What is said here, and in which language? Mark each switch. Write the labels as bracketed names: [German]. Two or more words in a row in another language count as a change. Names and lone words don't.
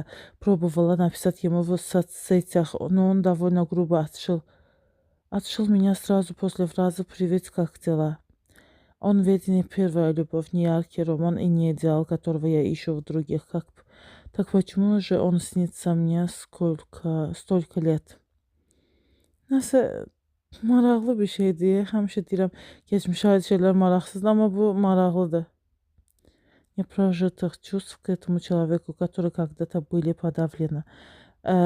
[Russian] Пробовала написать ему в соцсетях, но он довольно грубо отшил меня сразу после фразы «Привет, как дела?». Он ведь не первая любовь, не яркий роман и не идеал, которого я ищу в других. Так почему же он снится мне столько lет? [Azerbaijani] Nəsə maraqlı bir şeydir. Həmişə deyirəm, keçmişə aid şeylər maraqsızdır, amma bu maraqlıdır. [Russian] Непрожитых чувств к этому человеку, которые когда-то были подавлены.